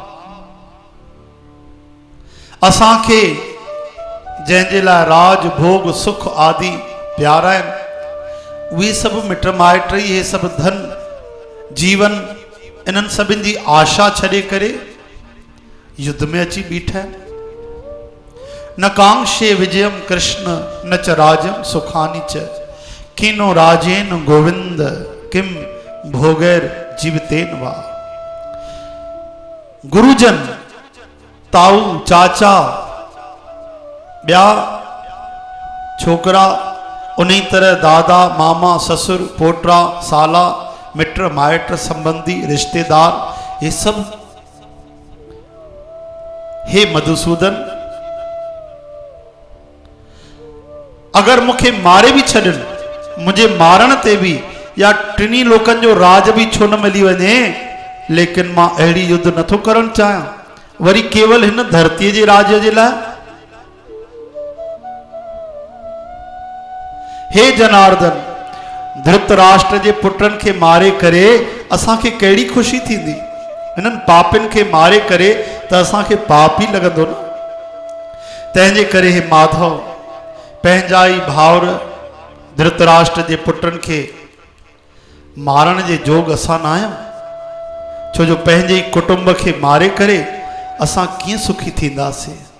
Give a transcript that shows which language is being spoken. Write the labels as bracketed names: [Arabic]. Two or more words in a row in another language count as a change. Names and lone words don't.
[Sindhi] असांखे जंहिंजे लाइ राज भोग सुख आदि प्यारा आहिनि, उहे सभु मिट माइट, इहे सभु धन जीवन, इन्हनि सभिनि जी आशा छॾे करे युद्ध में अची बीठा आहिनि। [Sanskrit] न कांक्षे विजयम कृष्ण न च राजम सुखानि च कीनो राजेन गोविंद किम भोगैर जीवतेन वा। [Sindhi] गुरुजन, ताऊ, चाचा, ॿिया छोकरा, उन्ही तरह दादा, मामा, ससुर, पोटरा, साला, मिट माइट, संबंधी, रिश्तेदार, ये सब। हे मधुसूदन, अगर मुखे मारे भी छॾनि, मुझे मारण ते भी या टिनी लोकन जो राज भी छो न मिली वञे, लेकिन मां अहिड़ी युद्ध नथो करण चाहियां, वरी केवल हिन धरतीअ जे राज जे लाइ। हे जनार्दन, धृतराष्ट्र जे पुटनि खे मारे करे असांखे कहिड़ी ख़ुशी थींदी, हिननि पापिन खे मारे करे त असांखे पाप ई लॻंदो न। तंहिंजे करे हे माधव, पंहिंजा ई भाउर धृतराष्ट्र जे पुटनि खे मारण जे जोग असां न आहियूं, छो जो पंहिंजे ई कुटुंब खे मारे करे असां कीअं सुखी थींदासीं।